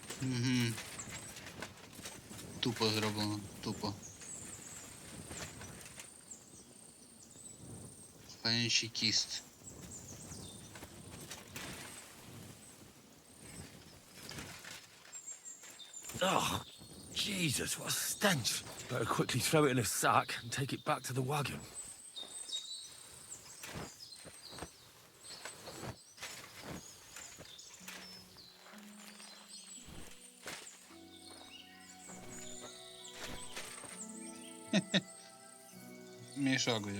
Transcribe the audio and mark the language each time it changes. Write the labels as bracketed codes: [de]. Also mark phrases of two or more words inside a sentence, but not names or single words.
[uk] Угу. Тупо зроблено, тупо. Панячий кіст. [en] Oh, Jesus, what a stench. Better quickly throw it in a sack and take it back to the wagon. [uk] Мішок взяв.